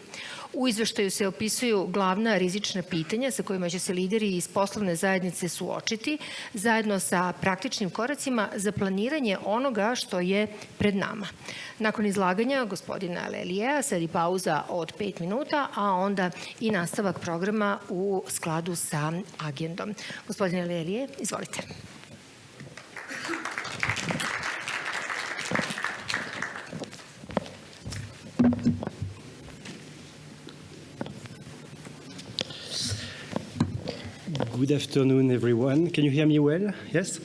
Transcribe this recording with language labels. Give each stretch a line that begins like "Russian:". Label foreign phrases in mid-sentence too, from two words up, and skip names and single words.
Serbian: U izveštaju se opisuju glavna rizična pitanja sa kojima će se lideri iz poslovne zajednice suočiti, zajedno sa praktičnim koracima za planiranje onoga što je pred nama. Nakon izlaganja gospodina Leliera sledi pauza od 5 minuta, a onda i nastavak programa u skladu sa agendom. Gospodine Lelier, izvolite.
English: Good afternoon, everyone. Can you hear me well? Yes?